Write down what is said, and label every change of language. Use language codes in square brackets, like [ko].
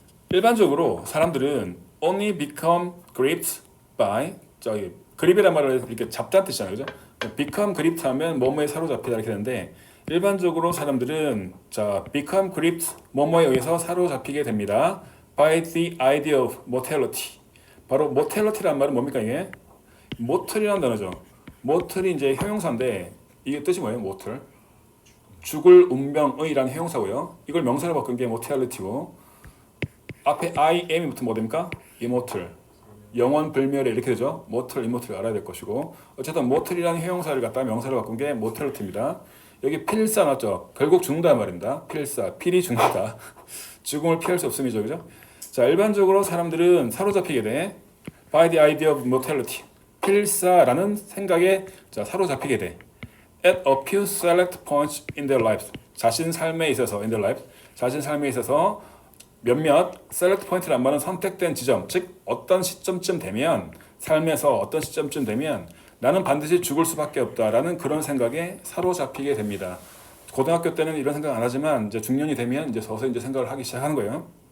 [ko] 일반적으로 사람들은 [en] only become gripped by [ko] 저기 그립이란 말을 이렇게 잡다는 뜻이잖아요, 그죠? become gripped 하면 뭐뭐에 사로잡히다 이렇게 되는데 일반적으로 사람들은 자 become gripped 뭐뭐에 의해서 사로잡히게 됩니다. [en] by the idea of mortality. [ko] 바로 mortality라는 말은 뭡니까 이게? mortal이라는 단어죠. mortal이 이제 형용사인데 이게 뜻이 뭐예요? [en] mortal. [ko] 죽을 운명의라는 형용사고요. 이걸 명사로 바꾼 게 mortality고 앞에 I am이 붙으면 뭐 됩니까? [en] immortal. [ko] 영원 불멸에 이렇게 되죠. mortal, immortal 알아야 될 것이고 어쨌든 mortal이라는 형용사를 갖다 명사로 바꾼 게 mortality입니다. 여기 필사 맞죠? 결국 죽는다 말입니다. 필사, 필이 죽는다. 죽음을 피할 수 없음이죠, 그죠? 자, 일반적으로 사람들은 사로잡히게 돼. [en] by the idea of mortality. [ko] 필사라는 생각에 자, 사로잡히게 돼. [en] at a few select points in their lives. [ko] 자신 삶에 있어서 [en] in their lives. [ko] 자신 삶에 있어서 몇몇 select point란 말은 선택된 지점, 즉 어떤 시점쯤 되면 삶에서 어떤 시점쯤 되면 나는 반드시 죽을 수밖에 없다라는 그런 생각에 사로잡히게 됩니다. 고등학교 때는 이런 생각 안 하지만 이제 중년이 되면 이제 서서히 이제 생각을 하기 시작하는 거예요.